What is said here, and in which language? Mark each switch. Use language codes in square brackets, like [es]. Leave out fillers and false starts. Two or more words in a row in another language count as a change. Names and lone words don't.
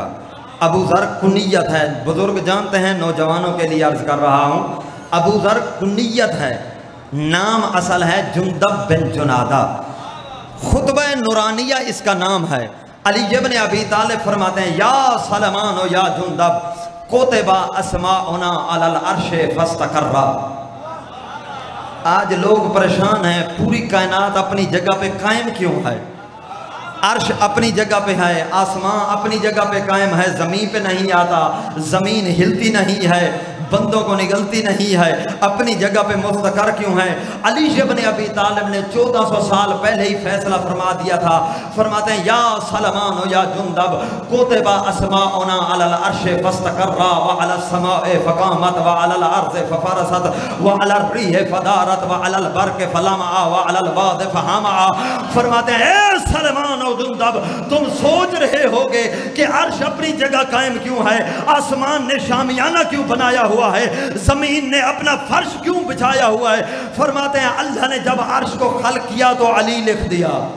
[hi] अबू ज़र कुनियत है, बुजुर्ग जानते हैं, नौजवानों के लिए अर्ज कर रहा हूँ। अबू ज़र कुनियत है, नाम असल है जुंदब बिन जुनादा। खुतबा नूरानिया इसका नाम है। अली इब्न अबी तालिब फरमाते हैं [ar] يا سلمان يا جندب كتبت أسماؤنا على العرش فاستقر. [hi] आज लोग परेशान हैं, पूरी कायनात अपनी जगह पे कायम क्यों है? अर्श अपनी जगह पे है, आसमां अपनी जगह पे कायम है, ज़मीन पे नहीं आता, ज़मीन हिलती नहीं है, बंदों को निगलती नहीं है, अपनी जगह पे मुस्तकर क्यों है? अली इब्न अबी तालिब ने 1400 साल पहले ही फैसला फरमा दिया था। फरमाते हैं [ar] يا سلمان يا جندب كتبت أسماؤنا على العرش فاستقر وعلى السماء فقامت وعلى الأرض ففرشت وعلى الريح فدارت وعلى البرق فلمع وعلى الواد فهمى. [hi] फरमाते हैं ए सलमान और जुंदब, तुम सोच रहे होगे कि अर्श अपनी जगह कायम क्यों है, आसमान ने शामियाना क्यों बनाया हुआ है, जमीन ने अपना फर्श क्यों बिछाया हुआ है। फरमाते हैं अल्लाह ने जब अर्श को खल किया तो अली लिख दिया।